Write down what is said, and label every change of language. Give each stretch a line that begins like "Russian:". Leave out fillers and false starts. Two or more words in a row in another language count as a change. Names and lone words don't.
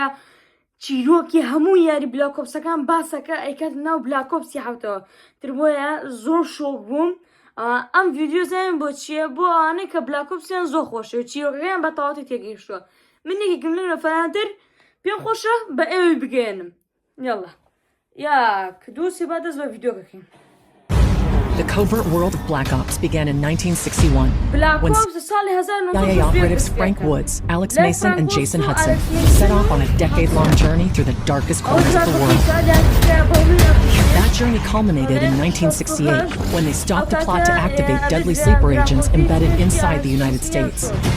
Central Kurdish: چیرۆکی هەموو یاری بلاکۆپسەکان باسەکە ئەیکات ناو بلاکۆپسی حوتەوە تر بۆیە زۆر شۆک بووم. ئەم ڤیدیۆ زانین بۆ چییە؟ بۆ ئەوانەی کە بلاکۆپسیان زۆر خۆشە و چیرۆکەکەیان بە تەواوەتی تێگەیشتووە. من یەکێکم لێرە فەرانتر پێم خۆشە بە ئێوەی بگەێنم. یاڵا یاک دووسی با دەست بە ڤیدیۆ بکەین.
English: The covert world of Black Ops began in 1961 when CIA operatives Frank Woods, Alex Mason, and Jason Hudson set off on a decade-long journey through the darkest corners of the world. That journey culminated in 1968 when they stopped a plot to activate deadly sleeper agents embedded inside the United States.